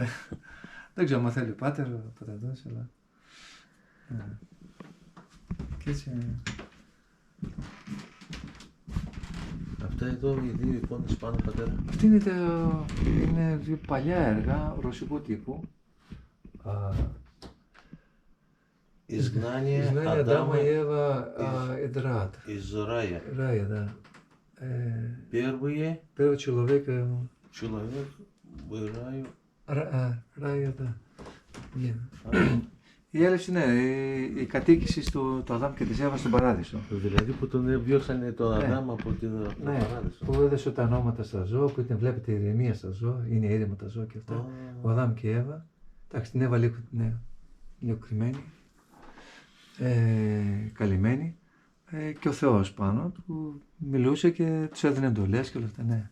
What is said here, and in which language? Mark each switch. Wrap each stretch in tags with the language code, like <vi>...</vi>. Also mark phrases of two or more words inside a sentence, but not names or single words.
<el>Δεν ξέρω αν θέλει ο πάτερ, ο πατατός, αλλά... Και έτσι... Αυτά εδώ οι δύο εικόνες πάνω, πατέρα. Αυτή είναι δύο παλιά έργα ρωσικού τύπου.</el> <ru>Изгнание Адама и Ева и Рад. Из рая. Рая, да. Первый человек в раю. Рая, да.</ru> <el>Η έλευση, ναι, η κατοίκηση του Αδάμ και της Εύα στον Παράδεισο. Δηλαδή που τον διώξανε τον Αδάμ από τον Παράδεισο. Που έδωσε τα ονόματα στα ζώα, που ήταν, βλέπετε, ηρεμία στα ζώα, είναι ήρεμα τα ζώα και αυτά. Ο Αδάμ και η Εύα. Εντάξει, την Εύα λίγο κρυμμένη, καλυμμένη, και ο Θεός πάνω που μιλούσε και τους έδινε εντολές και όλα αυτά, ναι.</el>